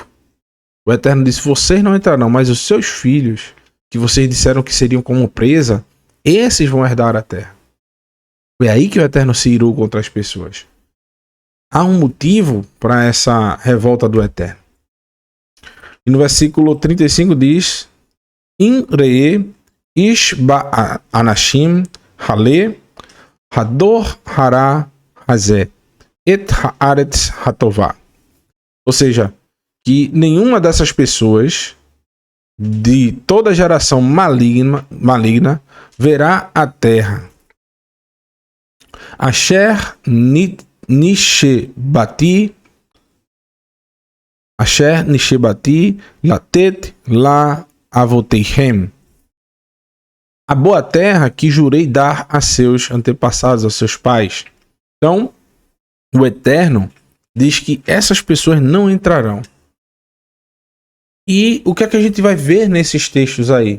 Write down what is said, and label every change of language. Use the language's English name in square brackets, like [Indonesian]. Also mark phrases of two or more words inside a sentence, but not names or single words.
[Portuguese] O Eterno disse: vocês não entrarão, mas os seus filhos, que vocês disseram que seriam como presa, esses vão herdar a terra. Foi aí que o Eterno se irou contra as pessoas. Há um motivo para essa revolta do Eterno. E no versículo 35 diz: [Hebrew] אם יראה איש באנשים האלה הדור הרע הזה את הארץ הטובה. [Portuguese] Ou seja, que nenhuma dessas pessoas de toda geração maligna verá a terra. [Hebrew] אשר נשבעתי לתת לאבותיהם. [Portuguese] A boa terra que jurei dar a seus antepassados, aos seus pais. Então, o Eterno diz que essas pessoas não entrarão. E o que é que a gente vai ver nesses textos aí?